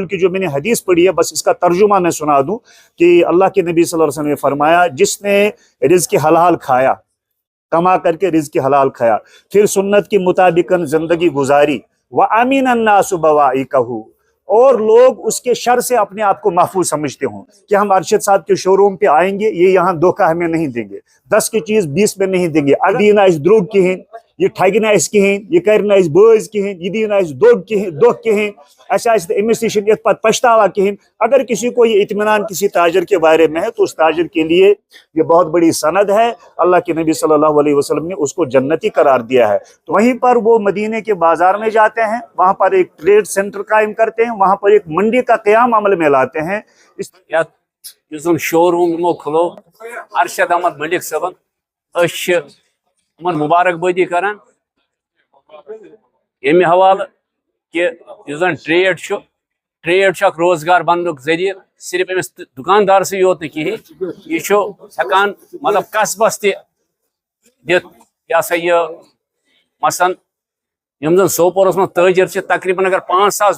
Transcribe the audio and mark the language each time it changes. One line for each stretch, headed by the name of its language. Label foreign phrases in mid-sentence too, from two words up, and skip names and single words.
Urdu: بلکہ جو میں نے حدیث پڑھی ہے، بس اس کا ترجمہ میں سنا دوں کہ اللہ کے نبی
Arabic: صلی اللہ علیہ وسلم
Urdu: نے فرمایا، جس نے رزق حلال کھایا، کما کر کے رزق حلال کھایا، پھر سنت کی مطابقن زندگی گزاری,
Arabic: وأمن الناس بوائقه,
Urdu: اور لوگ اس کے شر سے اپنے آپ کو محفوظ سمجھتے ہوں کہ ہم ارشد صاحب کے شوروم پہ آئیں گے، یہ یہاں دھوکہ ہمیں نہیں دیں گے، 10 کی چیز 20 میں نہیں دیں گے. اگر دروغ کہیں,
Kashmiri: یہ ٹھگہِ نہٕ اَسہِ کِہیٖنۍ یہ کَرِ نہٕ اَسہِ بٲزۍ کِہیٖنۍ یہ دی نہٕ اَسہِ دھوکہ کِہیٖنۍ اَسہِ آسہِ نہٕ أمِس نِش یَتھ پتہٕ پچھتاوا کِہیٖنۍ
Urdu: اگر کسی کو یہ اطمینان کسی تاجر کے بارے میں ہے تو اس تاجر کے لیے یہ بہت بڑی سند ہے اللہ کے نبی صلی اللہ علیہ وسلم نے اس کو جنتی قرار دیا ہے تو وہیں پر وہ مدینے کے بازار میں جاتے ہیں وہاں پر ایک
English: trade center
Urdu: قائم کرتے ہیں وہاں پر ایک منڈی کا قیام عمل میں لاتے ہیں
Kashmiri: یُس زن
English: show room
Kashmiri: یمو کھلو ارشد احمد ملک صٲبن أسۍ چھِ یِمن مبارکبٲدی کران ییٚمہِ حوالہٕ کہ یُس زن ٹریڈ چھُ اکھ روزگار بننُک ذٔریعہٕ صرف أمِس دُکاندارسٕے یوت نہٕ کِہیٖنۍ یہِ چھُ ہٮ۪کان مطلب قصبس تہِ دِتھ یہِ ہسا یہِ مثلاً یِم زن سوپورس منٛز تٲجر چھِ تقریٖباً اگر 5,000